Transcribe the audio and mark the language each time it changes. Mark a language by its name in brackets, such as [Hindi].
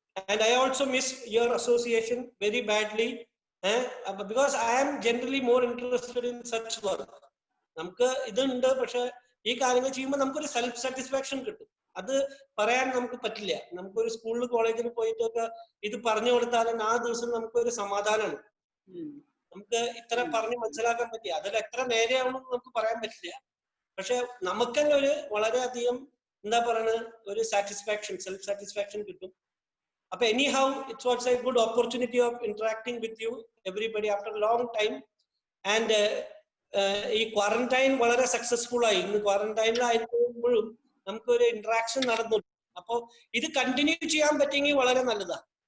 [English] And I also miss your association very badly, because I am generally more interested in such work. [Malayalam] നമുക്ക് ഇതുണ്ട്, പക്ഷെ ഈ കാര്യങ്ങൾ ചെയ്യുമ്പോൾ നമുക്കൊരു സെൽഫ് സാറ്റിസ്ഫാക്ഷൻ കിട്ടും. അത് പറയാൻ നമുക്ക് പറ്റില്ല. നമുക്കൊരു സ്കൂളിൽ കോളേജിൽ പോയിട്ടൊക്കെ ഇത് പറഞ്ഞു കൊടുത്താലും ആ ദിവസം നമുക്കൊരു സമാധാനമാണ്. നമുക്ക് ഇത്ര പറഞ്ഞ് മനസ്സിലാക്കാൻ പറ്റിയ അതിൽ എത്ര നേരെയാവണമെന്ന് നമുക്ക് പറയാൻ പറ്റില്ല. പക്ഷെ നമുക്ക് തന്നെ ഒരു വളരെയധികം എന്താ പറയുന്നത്, ഒരു സാറ്റിസ്ഫാക്ഷൻ, സെൽഫ് സാറ്റിസ്ഫാക്ഷൻ കിട്ടും. [English] അപ്പൊ anyhow, it was a good opportunity of interacting with you everybody after a long time. [Malayalam] And ഈ ക്വാറന്റൈൻ വളരെ സക്സസ്ഫുൾ ആയി. ഇന്ന് ക്വാറന്റൈനിലായിരിക്കുമ്പോഴും നമുക്കൊരു ഇന്ററാക്ഷൻ നടന്നു. അപ്പൊ ഇത് കണ്ടിന്യൂ ചെയ്യാൻ പറ്റിയെങ്കിൽ വളരെ നല്ലതാ.